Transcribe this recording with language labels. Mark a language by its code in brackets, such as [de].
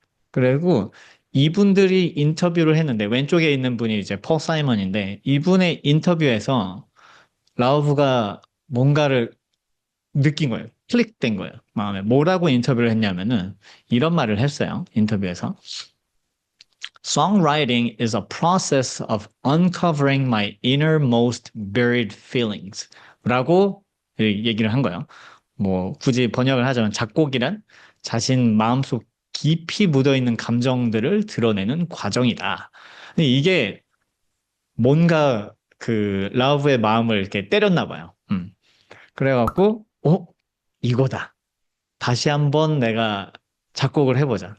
[ko] 그리고 이분들이 인터뷰를 했는데 왼쪽에 있는 분이 이제 폴 사이먼인데 이분의 인터뷰에서 라우브가 뭔가를 느낀 거예요. 클릭된 거예요. 마음에. 뭐라고 인터뷰를 했냐면은 이런 말을 했어요. 인터뷰에서. [en] Songwriting is a process of uncovering my innermost buried feelings. [ko] 라고 얘기를 한 거예요. 뭐, 굳이 번역을 하자면 작곡이란 자신 마음속 깊이 묻어있는 감정들을 드러내는 과정이다. 근데 이게 뭔가 그 라브의 마음을 이렇게 때렸나 봐요. 그래갖고, 이거다. 다시 한번 내가 작곡을 해보자.